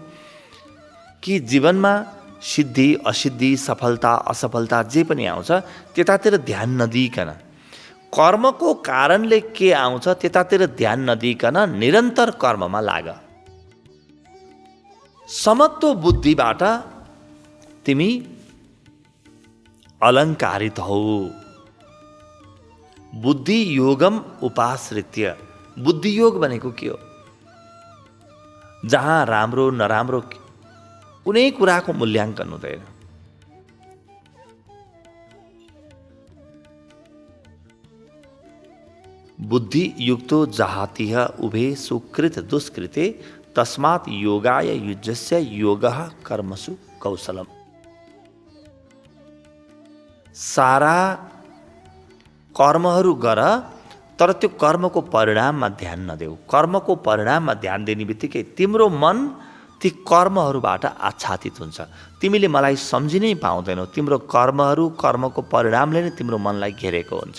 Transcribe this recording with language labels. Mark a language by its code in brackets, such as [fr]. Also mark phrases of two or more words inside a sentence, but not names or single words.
[ne] कि जीवनमा सिद्धि असिद्धि सफलता असफलता जे पनि आउँछ त्यतातिर ध्यान नदिइकन, कर्मको कारणले के आउँछ त्यतातिर ध्यान नदिइकन निरन्तर कर्ममा लाग। समत्व बुद्धिबाट तिमी अलङ्कारित हौ। [sa] बुद्धि योगम उपाश्रित्य। [ne] बुद्धि योग भनेको के हो? जहाँ राम्रो नराम्रो कुनै कुराको मूल्याङ्कन हुँदैन। [sa] बुद्धि युक्तो जहातिह उभे सुकृत दुष्कृते तस्मात् योगाय युज्यस्य योगः कर्मसु कौशलम। [ne] सारा कर्महरू गर, तर त्यो कर्मको परिणाममा ध्यान नदेऊ। कर्मको परिणाममा ध्यान दिने बित्तिकै तिम्रो मन ती कर्महरूबाट आच्छादित हुन्छ। तिमीले मलाई सम्झिनै पाउँदैनौ। तिम्रो कर्महरू, कर्मको परिणामले नै तिम्रो मनलाई घेरेको हुन्छ।